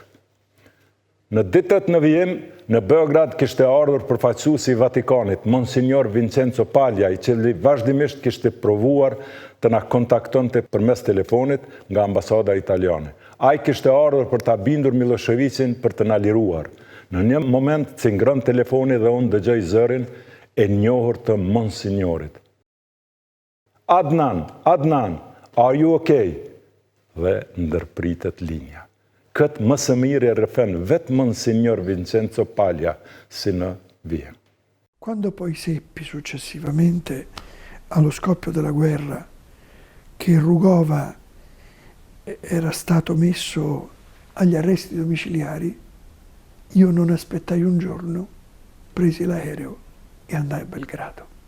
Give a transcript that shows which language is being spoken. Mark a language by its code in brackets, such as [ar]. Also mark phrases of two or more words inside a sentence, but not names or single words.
[sq] Në ditët në vijim, në Beograd kishte ardhur përfaqësuesi i Vatikanit, Monsignor Vincenzo Paglia, i cili vazhdimisht kishte provuar të na kontaktonte përmes telefonit nga ambasada italiane. Ai kishte ardhur për ta bindur Milosevicin për të na liruar. Në një moment cingrën telefoni dhe unë dëgjoj zërin e njohur të Monsignorit. [en] Adnan, are you okay? [sq] Dhe ndërpritet linja. Këtë më së miri e rëfen vetë Monsignor Vincenzo Paglia si në vijim. [it] Quando poi seppi successivamente, allo scoppio della guerra, che Rugova era stato messo agli arresti domiciliari, io non aspettai un giorno, presi l'aereo e andai a Belgrado.